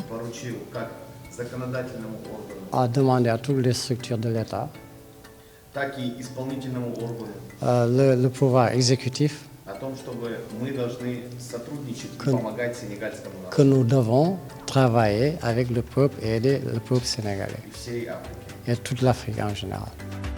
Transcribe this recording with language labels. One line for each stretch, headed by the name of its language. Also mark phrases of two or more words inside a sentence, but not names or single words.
Russian: поручил как законодательному органу,
French: a demandé à toutes les structures de l'État,
Russian: так и исполнительному органу
French: le pouvoir exécutif,
Russian: о том, чтобы мы должны сотрудничать и
French: Que-
Russian: помогать сенегальскому
French: que
Russian: народу
French: nous devons travailler avec le peuple et aider le peuple sénégalais
Russian: и всей Африке.
French: et toute l'Afrique en général.